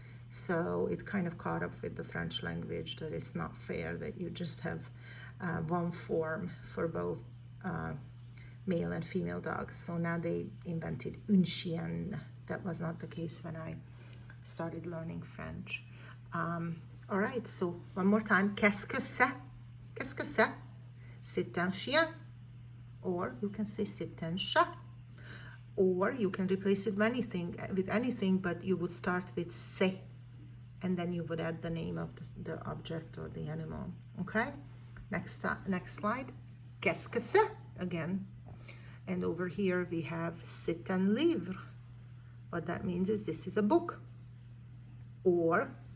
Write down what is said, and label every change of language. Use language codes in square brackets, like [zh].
[en] So it kind of caught up with the French language that it's not fair that you just have one form for both male and female dogs. So now they invented une chienne. That was not the case when I started learning French. All right, so one more time. [fr] Qu'est-ce que c'est? Qu'est-ce que c'est? C'est un chien. [en] Or you can say [fr] c'est un chat. [en] Or you can replace it with anything, but you would start with c'est, and then you would add the name of the object or the animal. Okay? Next slide. [fr] Qu'est-ce que c'est? [en] Again. And over here we have [fr] c'est un livre. [en] What that means is this is a book. Or